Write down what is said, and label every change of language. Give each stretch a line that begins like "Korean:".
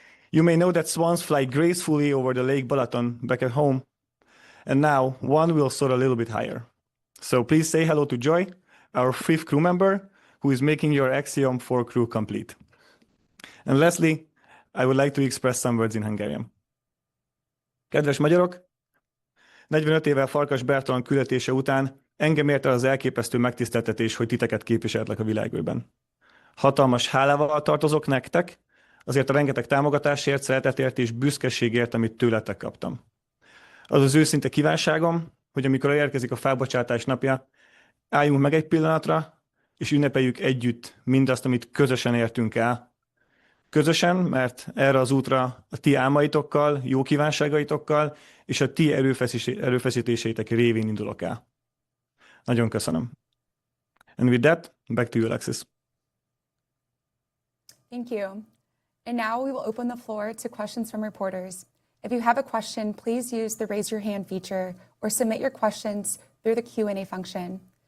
English: You may know that swans fly gracefully over the Lake Balaton back at home, and now one will soar a little bit higher. So please say hello to Joy, our fifth crew member, who is making your Axiom 4 crew complete. And lastly, I would like to express some words in Hungarian.
Hungarian: Kedves magyarok, 45 évvel Farkas Bertalan küldetése után engem ért el az elképesztő megtiszteltetés, hogy titeket képviseltlek a világűrben. Hatalmas hálával tartozok nektek, azért a rengeteg támogatásért, szeretetért és büszkeségért, amit tőletek kaptam. Az az őszinte kívánságom, hogy amikor elérkezik a felbocsátás napja, álljunk meg egy pillanatra, és ünnepeljük együtt mindazt, amit közösen értünk el. Közösen, mert erre az útra a ti álmaitokkal, jó kívánságaitokkal és a ti erőfeszítéseitek révén indulok el. Nagyon köszönöm.
English: And with that, back to you, Alexis. Thank you. And now we will open the floor to questions from reporters. If you have a question, please use the raise your hand feature or submit your questions through the Q&A function.